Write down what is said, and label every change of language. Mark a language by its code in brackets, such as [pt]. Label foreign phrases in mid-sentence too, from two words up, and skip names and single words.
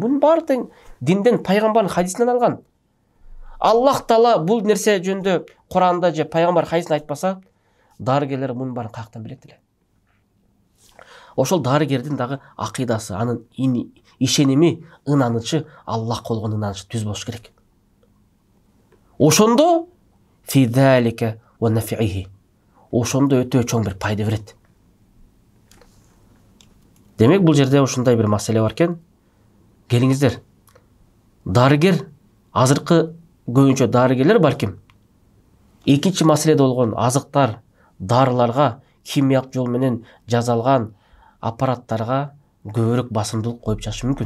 [ky] Бунун баары тең динден, пайгамбардын хадисинен алган. Аллах Таала бул нерсе жөнүндө Куранда же пайгамбар хадисин айтпаса, дарыгерлер мунун баарын каяктан билет эле? Ошол дарыгердин дагы акыйдасы, анын ишеними, ынанычы, Аллах болгон ынанычы түз болуш керек. [ar] Ошондо في ذلك ونفعه, [ky] ошондо өтө чоң бир пайда берет. Демек бул жерде ушундай бир маселе бар экен. Келиңиздер. Дарыгер, азыркы көбүнчө дарыгерлер балким экинчи маселеде болгон азыктар, дарыларга, химиялык жол менен жасалган аппараттарга көбүрөөк басымдуулук коюп жатышы мүмкүн.